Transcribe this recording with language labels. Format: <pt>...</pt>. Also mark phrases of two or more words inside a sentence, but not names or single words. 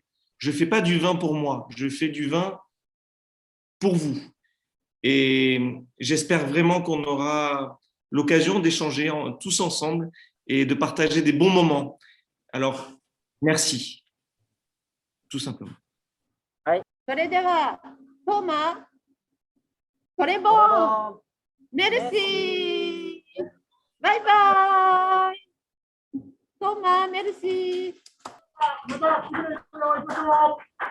<fr>Je ne fais pas du vin pour moi, je fais du vin pour vous. Et j'espère vraiment qu'on aura l'occasion d'échanger tous ensemble et de partager des bons moments. Alors, merci, tout simplement.</fr> <ja>それでは、トーマ、</ja> <fr>très bon, merci,</fr> <ja>バイバイ。トーマ、メルシー。</ja>